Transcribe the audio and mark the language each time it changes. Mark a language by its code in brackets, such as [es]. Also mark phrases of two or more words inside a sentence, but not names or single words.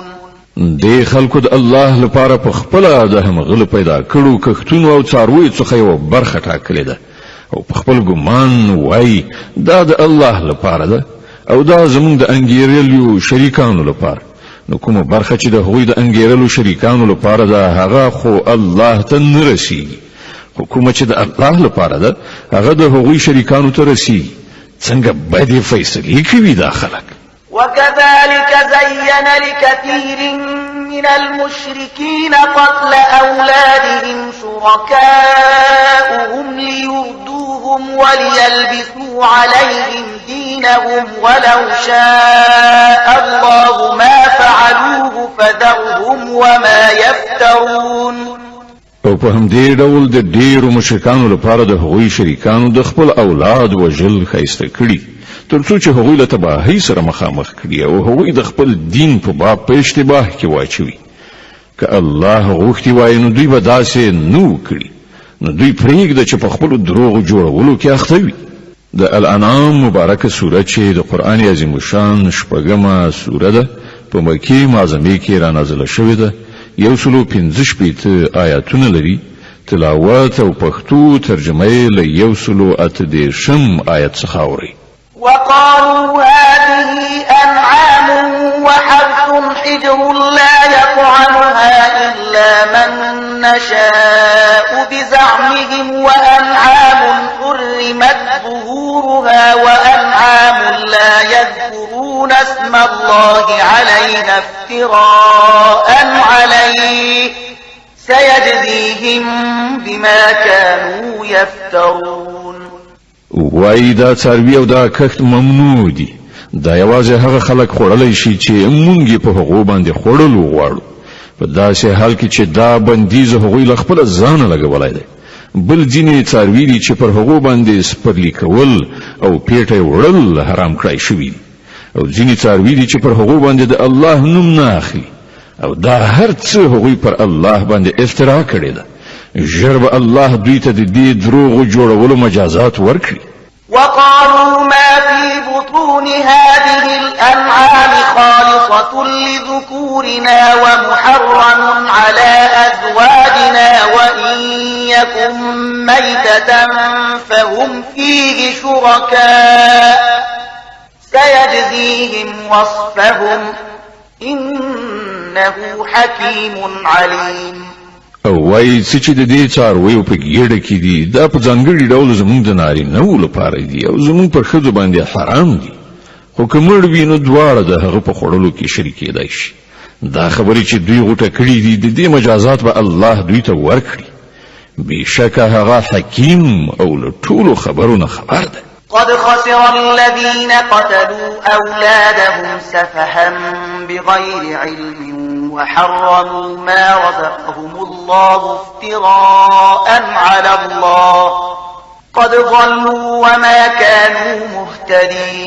[ps] دی خلکو د الله لپاره په خپل د همغله پیدا کړو کښتونو او څارویو څخه یو برخه ټاکلې ده او په خپل ګمان وای دا د الله لپاره ده او دا زموږ د انګیرلو شریکانو لپاره. نو کومه برخه چې د هغوی د انګیرلو شریکانو لپاره ده هغه خو الله ته نه رسیږي، خو کومه چې د الله لپاره ده هغه د هغوی شریکانو ته رسیږي. څنګه بدې فیصلې کوي دا خلک. [ar] وكذلك زين لكثير من المشركين قتل أولادهم شركاؤهم ليردوهم وليلبسوا عليهم دينهم ولو شاء الله ما فعلوه فذرهم وما يفترون. [ps] او په همدې ډول د ډیرو مشرکانو لپاره د هغوی شریکانو د خپل اولاد وژل ښایسته کړي تر څو چې هغوی له تباهۍ سره مخامخ کړي او هغوی د خپل دین په باب په اشتباه کې واچوي. که الله غوښتي وای نو دوی به داسې نه وکړي، نو دوی پرېږده چې په خپلو دروغو جوړولو کې اخته وي. د الانعام مبارکه سوره چې د قرآن عظیم الشان شپږمه سوره ده په مکې معظمې کې رانازله شوې ده، 115 آیاتونه لري. تلاوت او پښتو ترجمه یې له 138 آیت څخه اوري. [ar] وقالوا هذه أنعام وحرث حجر لا يطعمها إلا من نشاء بزعمهم وأنعام حرمت ظهورها وأنعام لا يذكرون اسم الله عليها افتراء عليه سيجزيهم بما كانوا يفترون. [ps] وای دا څاروي او دا کښت ممنوع دي. دا یوازې هغه خلک خوړلی شي چې مونږ په هغو باندې خوړلو غواړو، په داسې حال کې چې دا بندیز هغوی له خپله ځانه لګولی دی. بل ځینې څاروي دي چې پر هغو باندې سپرلي کول او پیټه یې وړل حرام کړی شوي دي، او ځینې څاروي دي چې پر هغو باندې د الله نوم نه اخلي، او دا هر څه هغوی پر الله باندې افترا کړې ده. ژر به الله دوی ته د دې دروغو جوړولو مجازات ورکړي. [ar] وقالوا ما في بطون هذه الأنعام خالصة لذكورنا ومحرم على أزواجنا وإن يكن ميتة فهم فيه شركاء سيجزيهم وصفهم إنه حكيم عليم. [ps] او وای چې د دې څارویو په ګیډه کې دي دا په ځانګړي ډول زموږ د نارینه‌وو لپاره دي او زموږ پر ښځو باندې حرام دي، خو که مړ وي نو دواړه د هغه په خوړلو کې شریک کېدای شي. دا خبرې چې دوی غوټه کړي دي د دې مجازات به الله دوی ته ورکړي. بېشکه هغه حکیم او له ټولو خبرونه خبر ده. [ar] قد خسر الذين قتلوا أولادهم سفها بغير علم وحرموا ما رزقهم الله افتراء على الله قد ضلوا وما كانوا مهتدين.